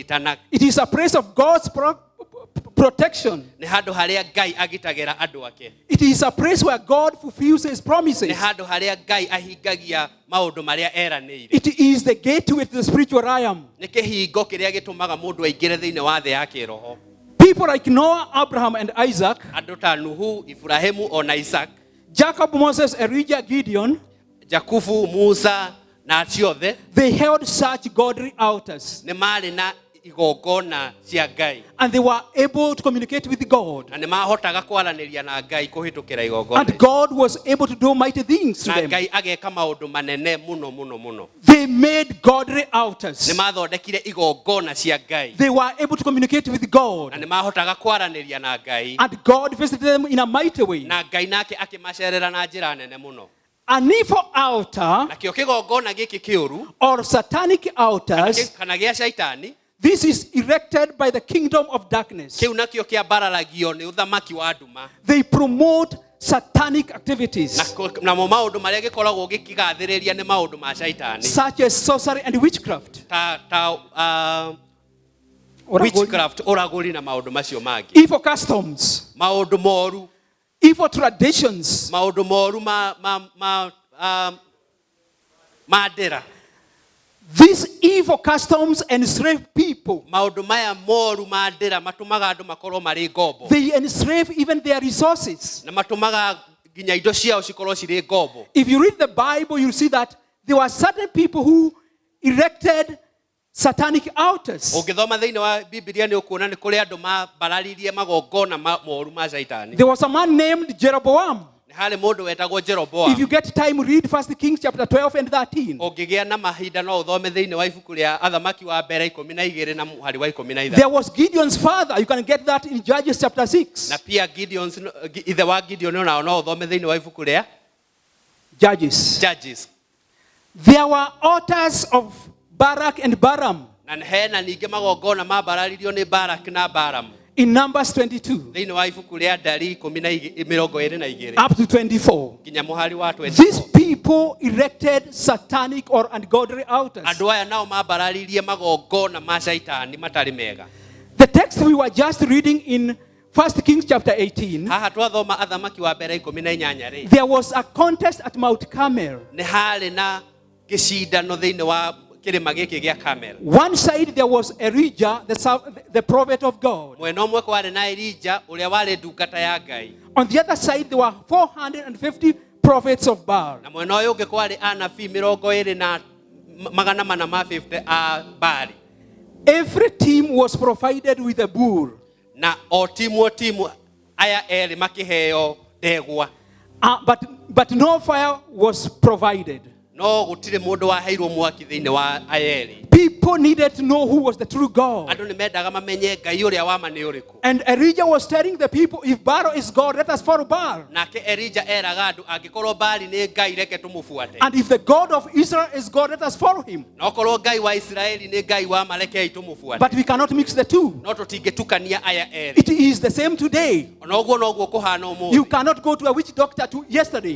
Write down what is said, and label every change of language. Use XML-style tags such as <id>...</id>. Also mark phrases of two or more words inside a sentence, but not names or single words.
<en>It is a place of God's protection.</en> <ki>nĩ handũ harĩa Ngai agitagĩra andũ ake,</ki> <en>It is a place where God fulfills his</en> <ki>nĩ</ki> <en>promises.</en> <ki>handũ harĩa Ngai ahingagia maũndũ marĩa eranĩire,</ki> <en>It is the gateway to the spiritual realm.</en> <ki>nĩ kĩhingo kĩrĩa gĩtũmaga mũndũ aingĩre thĩinĩ wa thĩ ya kĩroho.</ki> <en>People like Noah, Abraham, and Isaac,</en> <ki>Andũ ta Nuhu, Ibrahimu ona Isaac,</ki> <en>Jacob, Moses, Elijah, Gideon,</en> <ki>Jakubu, Musa na acio othe</ki> <en>they held such godly altars.</en> <ki>nĩ marĩ na igongona cia Ngai,</ki> <en>And they were able to communicate with God.</en> <ki>na nĩ mahotaga kwaranĩria na Ngai kũhĩtũkĩra igongona,</ki> <en>And God was able to do mighty things to</en> <ki>na</ki> <en>them.</en> <ki>Ngai ageka maũndũ manene mũno mũno mũno.</ki> <en>They made godly altars.</en> <ki>Nĩ mathondekire igongona cia Ngai,</ki> <en>They were able to communicate with God.</en> <ki>na nĩ mahotaga kwaranĩria na Ngai,</ki> <en>And God visited them in a mighty way.</en> <ki>na Ngai nake akĩmacerera na njĩra nene mũno.</ki> <en>An evil altar</en> <ki>Nakĩo kĩgongona gĩkĩ kĩũru</ki> <en>or satanic altars,</en> <ki>kana gĩa caitani,</ki> <en>this is erected by the kingdom of darkness.</en> <ki>kĩu nakĩo kĩambararagio nĩ ũthamaki wa nduma,</ki> <en>They promote satanic activities</en> <ki>namo maũndũ marĩa gĩkoragwo gĩkĩgathĩrĩria nĩ maũndũ ma caitani,</ki> <en>such as sorcery and witchcraft. witchcraft,</en> <ki>ũragũri na maũndũ macio mangĩ,</ki> <en>Evil customs,</en> <ki>maũndũ moru,</ki> <en>evil traditions,</en> <ki>maũndũ moru ma ndĩra.</ki> <en>these evil customs enslave people.</en> <ki>Maũndũ maya moru ma ndĩra matũmaga andũ makorwo marĩ ngombo,</ki> <en>They enslave even their resources.</en> <ki>na matũmaga nginya indo ciao cikorwo cirĩ ngombo.</ki> <en>If you read the Bible, you'll see that there were certain people who erected satanic altars.</en> <ki>Ũngĩthoma thĩinĩ wa Biblia nĩ ũkuona nĩ kũrĩ andũ mabararirie magongona moru ma caitani.</ki> <en>There was a man named Jeroboam.</en> <ki>Nĩ harĩ mũndũ wetagwo</ki> <en>If Jeroboam. you get time, read 1 Kings chapter 12 and 13.</en> <ki>Ũngĩgĩa na mahinda no ũthome thĩinĩ wa ibuku rĩa athamaki wa mbere 12 na mũhari wa 13.</ki> <en>There was Gideon's father. You can get that in Judges chapter 6.</en> <ki>Na pia ithe wa Gideon no ũthome thĩinĩ wa ibuku rĩa Judges.</ki> <en>Judges. There were altars of Barak and Balaam</en> <ki>Na hena ningĩ magongona mabararirio nĩ Barak na Balaam</ki> <en>in Numbers 22</en> <ki>thĩinĩ wa ibuku rĩa Ndari 22</ki> <en>up to 24.</en> <ki>nginya mũhari wa</ki> <en>These</en> <ki>24.</ki> <en>people erected satanic or ungodly altars.</en> <ki>Andũ aya nao mabararirie magongona ma caitani matarĩ mega.</ki> <en>The text we were just reading in 1 Kings chapter 18,</en> <ki>Haha twathoma athamaki wa mbere 18 rĩ,</ki> <en>there was a contest at Mount Carmel.</en> <ki>nĩ harĩ na gĩcindano thĩinĩ wa kĩrĩma gĩkĩ gĩa Carmel.</ki> <en>One side there was Elijah, the prophet of God.</en> <ki>Mwena ũmwe kwarĩ na Elijah ũrĩa warĩ ndungata ya Ngai,</ki> <en>On the other side there were 450 prophets of Baal.</en> <ki>na mwena ũyũ ũngĩ kwarĩ anabii 250 a Baali.</ki> <en>Every team was provided with a bull.</en> <ki>Na o timu aya erĩ makĩheo ndegwa,</ki> <en>But no fire was provided.</en> <ki>no gũtirĩ mũndũ waheirwo mwaki thĩinĩ wa aya erĩ.</ki> <en>People needed to know who was the true God.</en> <ki>Andũ nĩ mendaga mamenye Ngai ũrĩa wa ma nĩ ũrĩkũ.</ki> <en>And Elijah was telling the people, if Baal is God, let us follow Baal.</en> <ki>Nake Elijah eraga andũ angĩkorwo Baali nĩ Ngai reke tũmũbuate.</ki> <en>And if the God of Israel is God, let us follow him.</en> <ki>Na okorwo Ngai wa Isiraeli nĩ Ngai wa ma rekei tũmũbuate.</ki> <en>But we cannot mix the two.</en> <ki>No tũtingĩtukania aya erĩ.</ki> <en>It is the same today.</en> <ki>Ona ũguo noguo kũhana</ki> <en>You</en> <ki>ũmũthĩ.</ki> <en>cannot go to a witch doctor yesterday.</en>